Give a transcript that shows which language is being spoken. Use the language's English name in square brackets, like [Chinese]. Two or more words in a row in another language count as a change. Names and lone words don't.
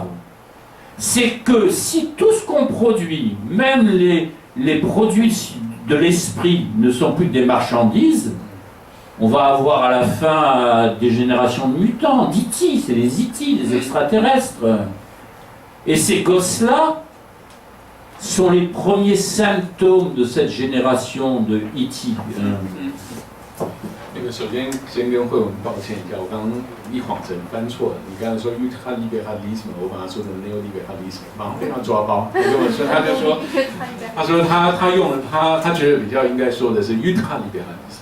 [French] C'est que si tout ce qu'on produit, même les produits de l'esprit, ne sont plus que des marchandises, on va avoir à la fin des générations de mutants, d'E.T., c'est les E.T., des extraterrestres. Et ces gosses-là sont les premiers symptômes de cette génération de E.T. [Chinese] 首先跟慧文抱歉一下，我刚刚一晃神翻错了。你刚才说 ultralibéralisme， 我把它说成 neoliberalisme， 马上被他抓包。他跟我说，他说他用了他觉得比较应该说的是 ultralibéralisme。